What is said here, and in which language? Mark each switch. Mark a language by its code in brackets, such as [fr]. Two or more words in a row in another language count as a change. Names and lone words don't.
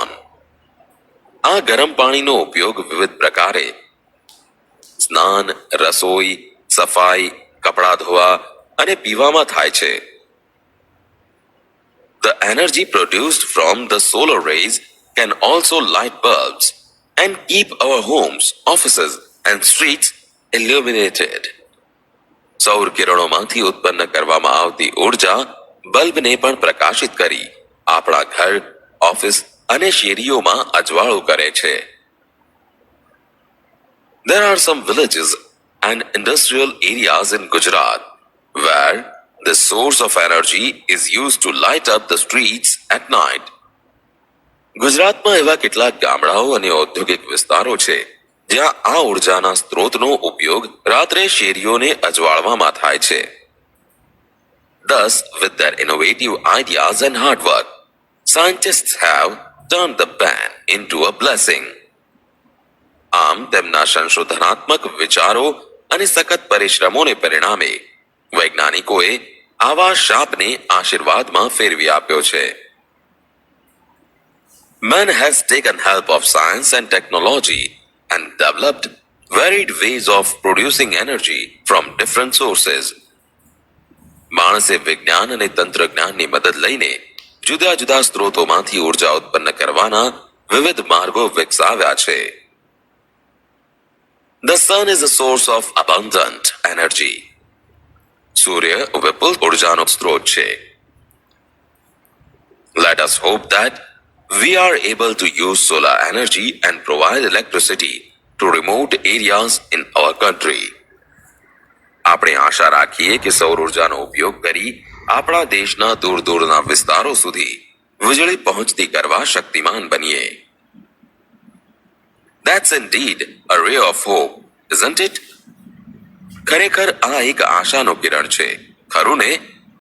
[gu] આ ગરમ પાણીનો ઉપયોગ વિવિધ પ્રકારે સ્નાન, રસોઈ, સફાઈ, કપડાં ધોવા અને પીવામાં થાય છે. [en] The energy produced from the solar rays can also light bulbs and keep our homes, offices, and streets illuminated. [gu] સૌર કિરણોમાંથી ઉત્પન્ન કરવામાં આવતી ઉર્જા બલ્બને પણ પ્રકાશિત કરી આપણા ઘર, ઓફિસ અને શેરીઓમાં અજવાળું કરે છે. [en] There are some villages and industrial areas in Gujarat where the source of energy is used to light up the streets at night. [gu] ગુજરાતમાં એવા કેટલાક ગામડાઓ અને ઔદ્યોગિક વિસ્તારો છે જ્યાં આ ઉર્જાના સ્ત્રોતનો ઉપયોગ રાત્રે શેરીઓને અજવાળવામાં થાય છે. [en] Thus, with their innovative ideas and hard work, scientists have turned the ban into a blessing. [gu] આમ તેમના સંશોધનાત્મક વિચારો અને સખત પરિશ્રમોને પરિણામે વૈજ્ઞાનિકોએ આવા શાપને આશીર્વાદમાં ફેરવી આપ્યો છે. [en] Man has taken help of science and technology and developed varied ways of producing energy from different sources. [gu] માણસે વિજ્ઞાન અને તંત્રજ્ઞાનની મદદ લઈને જુદા જુદા સ્ત્રોતોમાંથી ઉર્જા ઉત્પન્ન કરવાના વિવિધ માર્ગો વિકસાવ્યા છે. [en] The sun is a source of abundant energy. [gu] સૂર્ય વિપુલ ઉર્જાનો સ્ત્રોત છે. [en] Let us hope that we are able to use solar energy and provide electricity to remote areas in our country. [gu] આપણે આશા રાખીએ કે સૌર ઉર્જાનો ઉપયોગ કરી આપણા દેશના દૂર દૂરના વિસ્તારો સુધી વીજળી પહોંચતી કરવા શક્તિમાન બનીએ. [en] That's indeed a ray of hope, isn't it? [gu] ખરેખર આ એક આશાનો કિરણ છે, ખરું ને?